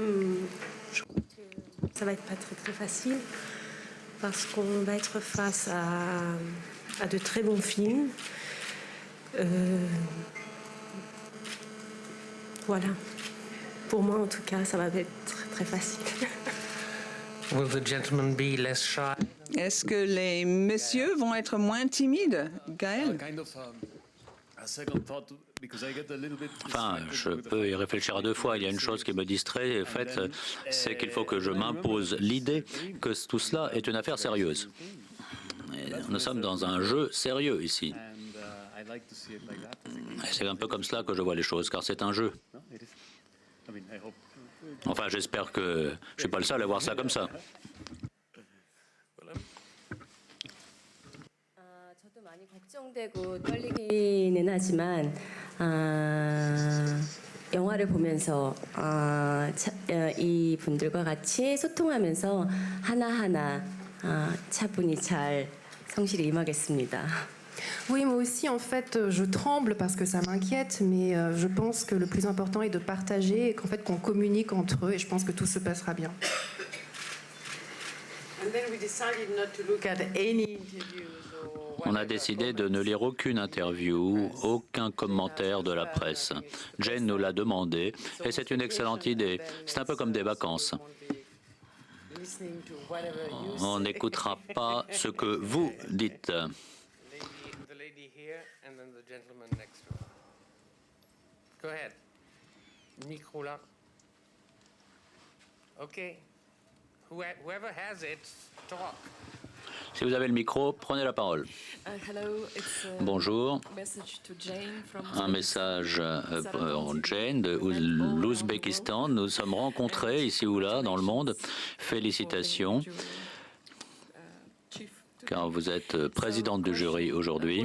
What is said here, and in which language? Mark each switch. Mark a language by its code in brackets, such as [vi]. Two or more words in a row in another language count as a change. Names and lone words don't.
[fr] Ça va être pas très facile parce qu'on va être face à de très bons films. Voilà. Pour moi, en tout cas, ça va être très facile. [en] Will the gentlemen be less shy? [fr] Est-ce que les messieurs vont être moins timides, Gaël? Enfin, je peux y réfléchir à 2 fois. Il y a une chose qui me distrait, en fait, c'est qu'il faut que je m'impose l'idée que tout cela est une affaire sérieuse. Et nous sommes dans un jeu sérieux ici. C'est un peu comme cela que je vois les choses, car c'est un jeu. Enfin, j'espère que je ne suis pas le seul à voir ça comme ça. [ko] 저도 많이 걱정되고 떨리기는 하지만 영화를 보면서 이 분들과 같이 소통하면서 하나하나 차분히 잘 성실히 임하겠습니다. [fr] Oui, moi aussi, en fait, je tremble parce que ça m'inquiète, mais je pense que le plus important est de partager et qu'en fait, qu'on communique entre eux, et je pense que tout se passera bien. On a décidé de ne lire aucune interview, aucun commentaire de la presse. Jane nous l'a demandé et c'est une excellente idée. C'est un peu comme des vacances. On n'écoutera pas ce que vous dites. [en] The lady here and then the gentleman next to her. Go ahead. [fr] Micro là. [en] Okay. Whoever has it, talk. [fr] Si vous avez le micro, prenez la parole. Bonjour. Un message pour Jane de l'Ouzbékistan. Nous sommes rencontrés ici ou là dans le monde. Félicitations, car vous êtes présidente du jury aujourd'hui.